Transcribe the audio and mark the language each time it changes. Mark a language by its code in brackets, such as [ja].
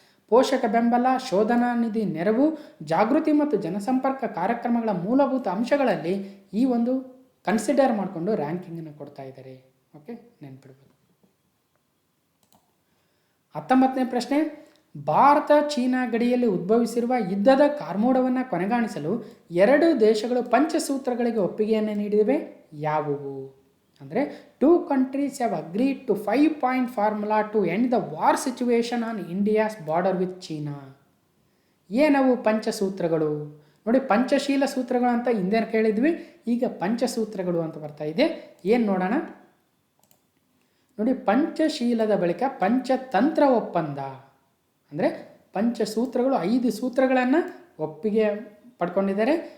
[kn] ಪೋಷಕ ಬೆಂಬಲ, ಶೋಧನಾ ನಿಧಿ ನೆರವು, ಜಾಗೃತಿ ಮತ್ತು ಜನಸಂಪರ್ಕ ಕಾರ್ಯಕ್ರಮಗಳ ಮೂಲಭೂತ ಅಂಶಗಳಲ್ಲಿ ಈ ಒಂದು ಕನ್ಸಿಡರ್ ಮಾಡಿಕೊಂಡು ರ್ಯಾಂಕಿಂಗನ್ನು ಕೊಡ್ತಾ ಇದ್ದಾರೆ. ಓಕೆ, ನೆನ್ಪಿಡ್ಬೋದು. 19ನೇ ಪ್ರಶ್ನೆ, ಭಾರತ ಚೀನಾ ಗಡಿಯಲ್ಲಿ ಉದ್ಭವಿಸಿರುವ ಯುದ್ಧದ ಕಾರ್ಮೋಡವನ್ನು ಕೊನೆಗಾಣಿಸಲು 2 ದೇಶಗಳು ಪಂಚಸೂತ್ರಗಳಿಗೆ ಒಪ್ಪಿಗೆಯನ್ನು ನೀಡಿವೆ. ಯಾವುವು? [en] ಅಂದರೆ 2 countries have agreed to 5-point formula to end the war situation on India's border with China. [kn] ಏನವು ಪಂಚಸೂತ್ರಗಳು? ನೋಡಿ, ಪಂಚಶೀಲ ಸೂತ್ರಗಳು ಅಂತ ಹಿಂದೆ ಕೇಳಿದ್ವಿ, ಈಗ ಪಂಚಸೂತ್ರಗಳು ಅಂತ ಬರ್ತಾ ಇದೆ. ಏನು ನೋಡೋಣ ನೋಡಿ, ಪಂಚಶೀಲದ ಬಳಿಕ ಪಂಚತಂತ್ರ ಒಪ್ಪಂದ ಅಂದರೆ ಪಂಚಸೂತ್ರಗಳು 5 ಸೂತ್ರಗಳನ್ನು ಒಪ್ಪಿಗೆ ಪಡ್ಕೊಂಡಿದ್ದಾರೆ.